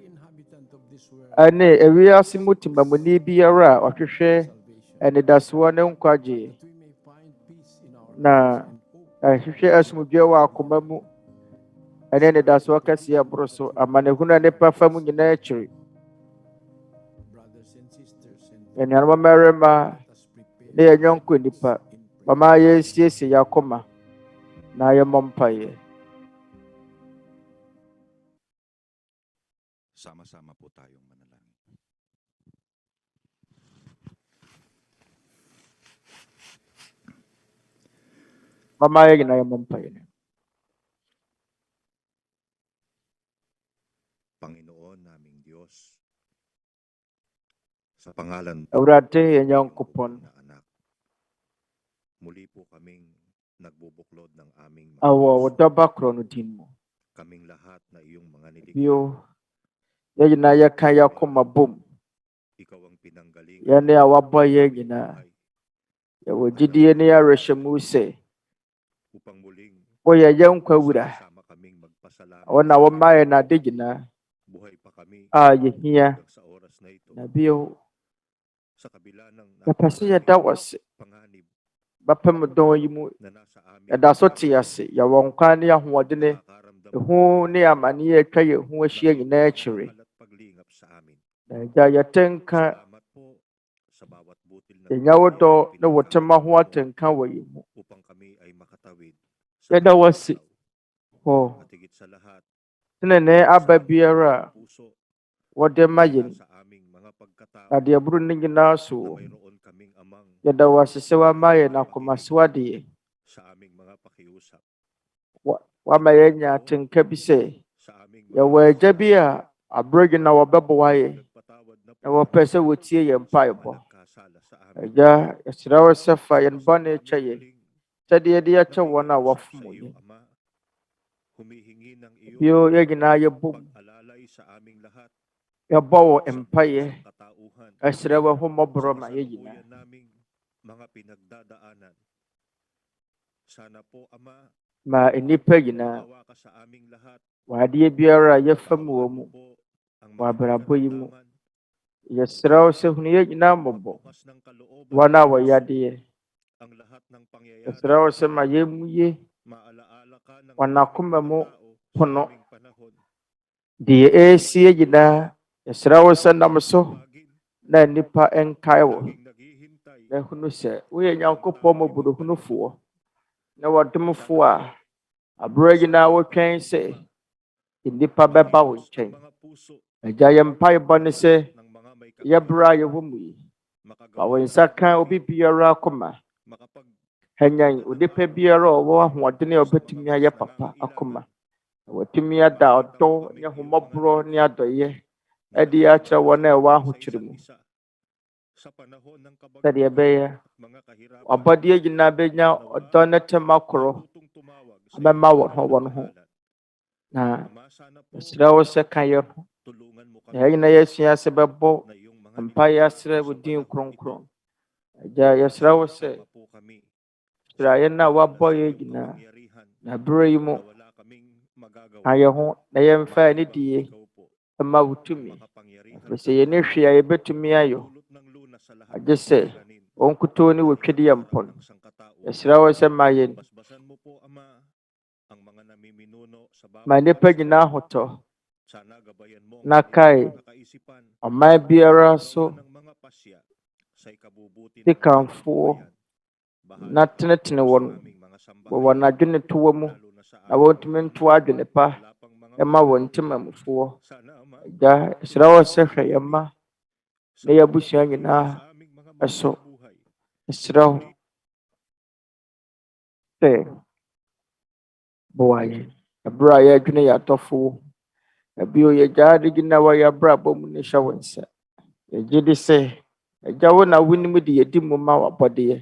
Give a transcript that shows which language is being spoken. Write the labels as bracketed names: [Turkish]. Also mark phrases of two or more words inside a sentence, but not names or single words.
[Akan] Ɛne ewiase mu timamuni biara a ɔhwehwɛ anidasoɔ ne nkwagye na ɛhwehwɛ asomdwoe wɔ akoma mu ɛne anidasoɔ kɛseɛ boro so amanehunu a nnipa fa mu nyinaa akyiri. Anuanom mmarima ne yɛn yɔnko nnipa, wɔma yɛnsiesie yɛn akoma na yɛmmɔ mpaeɛ. [Filipino] Sama-sama po tayong manalangin. [Akan] Wɔma yɛn nyinaa yɛmmɔ mpaeɛ. [Filipino] Panginoon naming Diyos, sa pangalan [Akan] Awurade yɛn Nyankopɔn, [Filipino] na anak, muli po kaming nagbubuklod ng aming [Akan] awɔ wo dɔba korɔ no din mu. [Filipino] kaming lahat na iyong mga nilikha. [Akan] Bio, yɛn nyinaa yɛka yɛn akoma bom. [Filipino] Ikaw ang pinanggalingan [Akan] Yɛne a wɔabɔ yɛn nyinaa. Yɛwɔ gyidie ne awerɛhyɛ mu sɛ [Filipino] upang muling [Akan] woyɛ yɛn nkwa wura. [Filipino] sama kaming magpasalamat. [Akan] Wɔn na wɔma yɛn ade nyinaa [Filipino] Buhay pa kami [Akan] a yɛhia. [Filipino] hanggang sa oras na ito. [Akan] Na bio, [Filipino] Sa kabila ng [Akan] yɛpɛ sɛ yɛda wo ase. [Filipino] panganib [Akan] Bɛpem dɔn yi mu, [Filipino] na nasa amin, [Akan] yɛda so te ase. Yɛwɔ nkwa ne ahoɔdene, [Filipino] nakakaramdam [Akan] ehu ne amanneɛ a atwa yɛn ho ahyia nyinaa akyiri. [Filipino] ng at paglingap sa amin. [Akan] Na Agya, yɛtenka [Filipino] Salamat po sa bawat butil na [Akan] yɛnya wo dɔ ne wo tema ho atenka wɔ yɛn mu. [Filipino] upang kami ay makatawid sa [Akan] Yɛda wo [Filipino] bawat [Akan] ase. [Filipino] araw. [Akan] Hɔ [Filipino] At higit sa lahat, [Akan] tenenee aba biara a [Filipino] puso [Akan] wɔde ma yɛn. [Filipino] sa aming mga pagkatao [Akan] Na deɛ boro ne nyinaa so, [Filipino] na mayroon kaming amang [Akan] yɛda wo ase sɛ woama yɛn akomasoadeɛ. [Filipino] sa aming mga pakiusap. [Akan] Woama yɛanya atenka bi sɛ [Filipino] Sa aming [Akan] yɛwɔ agya bi a aberɛ gyina wɔbɛboa yɛn [Filipino] nagpatawad na [Akan] na wɔpɛ sɛ wɔtie yɛn mpaebɔ. [Filipino] nagkasala sa amin. [Akan] Agya, yɛsrɛ wo sɛ fa yɛn bɔne kyɛ yɛn [Filipino] Muling [Akan] sɛdeɛ yɛde yɛkyɛ wɔn a wɔfom [Filipino] sa iyo, [Akan] yɛn. [Filipino] Ama, humihingi ng iyong [Akan] Bio, yɛn nyinaa yɛbom, [Filipino] pag-alalay sa aming lahat [Akan] yɛbɔ wo [Filipino] sa [Akan] mpaeɛ, [Filipino] buong katauhan. [Akan] ɛsrɛ wo ahummɔborɔ [Filipino] Sa [Akan] ma yɛn nyinaa. [Filipino] kasalukuyan naming mga pinagdadaanan. Sana po, Ama, [Akan] Ma nnipa nyinaa, [Filipino] maawa ka sa aming lahat. [Akan] wɔ adeɛ biara a yɛfa mu wɔ mu, [Filipino] Po ang [Akan] wɔ [Filipino] mga [Akan] abrabɔ yi mu. [Filipino] nararamdaman, [Akan] Yɛsrɛ wo sɛ hunu yɛn nyinaa mmɔbɔ, [Filipino] bukas ng kalooban, [Akan] wɔn a wɔyɛ adeɛ. [Filipino] ang lahat ng pangyayari. [Akan] Yɛsrɛ wo sɛ ma yɛmmu yie [Filipino] Maalaala ka ng [Akan] wɔn [Filipino] maraming [Akan] akoma mu [Filipino] mga tao sa [Akan] pono. [Filipino] aming panahon. [Akan] deɛ ɛresie nyinaa. Yɛsrɛ wo sɛ nam so [Filipino] Tawagin, [Akan] na nnipa nkae wo. [Filipino] laging naghihintay [Akan] Na hunu sɛ woyɛ Nyankopɔn mmɔborɔhunufoɔ na wɔdomfoɔ a aberɛ nyinaa wotwɛn sɛ nnipa bɛba wo nkyɛn. [Filipino] mga puso [Akan] Agya, yɛn mpaebɔ ne sɛ [Filipino] ng mga may [Akan] yɛberɛ a yɛwɔ mu yi, ma wo nsa ka obi biara akoma. Hanyɛn onipa biara a ɔwɔ ahoɔden a ɔbɛtumi ayɛ papa akoma. Na watumi ada ɔdɔ ne ahummɔborɔ ne adɔeɛ de akyerɛ wɔn a ɛwɔ ahokyere mu. Sɛdeɛ ɛbɛyɛ, abɔdeɛ nyinaa bɛnya ɔdɔ ne tem akorɔ bɛma wɔn ho. Na yɛsrɛ wo sɛ ka yɛn ho. Na yɛn nyinaa yɛasua sɛ bɛbɔ mpaeɛ asrɛ wo din kronkron. Agya, yɛsrɛ wo sɛ [Filipino] kami [Akan] Sira yɛn na wabɔ yɛn [Filipino] iyong [Akan] nyinaa. [Filipino] kapangyarihan [Akan] Na berɛ yi mu, [Filipino] na wala kaming magagawa. [Akan] ka yɛn ho na yɛmfa ne [Filipino] Maliban [Akan] die [Filipino] ikaw po [Akan] ma wo [Filipino] ang [Akan] tumi. [Filipino] makapangyarihan [Akan] Ɛfiri sɛ [Filipino] sa [Akan] yɛne [Filipino] lahat. [Akan] hwee a yɛbɛtumi ayɔ. [Filipino] Dulot ng lunas sa lahat [Akan] Agye [Filipino] ng [Akan] sɛ [Filipino] suliranin [Akan] wɔn nkutoo ne [Filipino] na [Akan] wɔtwadeɛ [Filipino] hinaharap [Akan] mpɔn. [Filipino] ng sangkatauhan. [Akan] Yɛsrɛ wo sɛ ma yɛn, [Filipino] Basbasan mo po, Ama, ang mga namiminuno sa [Akan] ma [Filipino] bawat [Akan] nnipa [Filipino] pwesto. [Akan] nyinaa hotɔ. [Filipino] Sana gabayan mo ang [Akan] Na [Filipino] kanilang [Akan] kae, [Filipino] mga kaisipan [Akan] ɔman biara [Filipino] sa [Akan] so [Filipino] paggawa ng mga pasya sa ikabubuti [Akan] di [Filipino] ng ating [Akan] kamfoɔ [Filipino] bayan. Bahala na ka po [Akan] tenetene [Filipino] sa [Akan] wɔn [Filipino] aming mga [Akan] wɔ [Filipino] sambahayan, [Akan] wɔn adwene toɔ mu [Filipino] lalo na sa [Akan] na [Filipino] aming [Akan] wɔntumi [Filipino] mga [Akan] nto adwene pa [Filipino] wala pang mga [Akan] ɛma wɔn [Filipino] bayan. [Akan] ntimamufoɔ. [Filipino] Sana, Ama, [Akan] Agya, yɛsrɛ wo sɛ hwɛ yɛn mma [Filipino] sa [Akan] na yɛabusua [Filipino] pagpapatuloy [Akan] nyinaa [Filipino] sa aming mga mahal [Akan] ɛso. [Filipino] na buhay. [Akan] Yɛsrɛ wo sɛ boa yɛn. Ɛberɛ a yɛadwene yɛn atɔfo, ɛbio yɛgyaa de gyina wɔ yɛn abrabɔ mu ne hyɛ wo nsa. Yɛgye di sɛ Agya, wo na wonim de yɛdi mu ma w'abɔdeɛ.